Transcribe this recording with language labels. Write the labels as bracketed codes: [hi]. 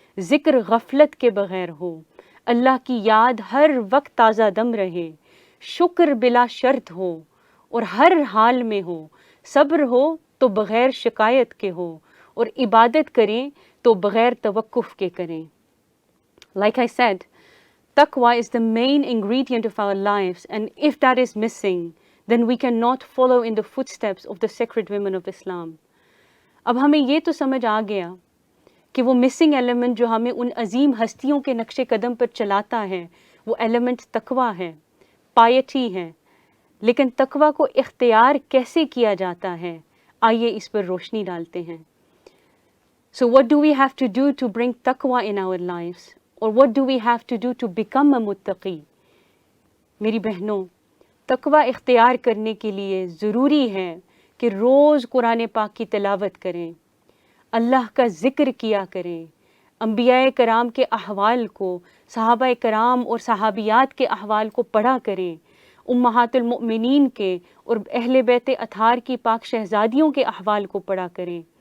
[ur] ذکر غفلت کے بغیر ہو، اللہ کی یاد ہر وقت تازہ دم رہے، شکر بلا شرط ہو اور ہر حال میں ہو، صبر ہو تو بغیر شکایت کے ہو، اور عبادت کریں تو بغیر توقف کے کریں. [en] Like I said, taqwa is the main ingredient of our lives, and if that is missing, then we cannot follow in the footsteps of the sacred women of Islam. [ur] اب ہمیں یہ تو سمجھ آ گیا کہ وہ مسنگ ایلیمنٹ جو ہمیں ان عظیم ہستیوں کے نقش قدم پر چلاتا ہے وہ ایلیمنٹ تقویٰ ہے، پائٹی ہے. لیکن تقویٰ کو اختیار کیسے کیا جاتا ہے، آئیے اس پر روشنی ڈالتے ہیں. [en] So what do we have to do to bring taqwa in our lives? Or what do we have to do to become a muttaqi? [ur] میری بہنوں، تقویٰ اختیار کرنے کے لیے ضروری ہے کہ روز قرآن پاک کی تلاوت کریں، اللہ کا ذکر کیا کریں، انبیاء کرام کے احوال کو، صحابہ کرام اور صحابیات کے احوال کو پڑھا کریں، امہات المؤمنین کے اور اہل بیت اطہار کی پاک شہزادیوں کے احوال کو پڑھا کریں،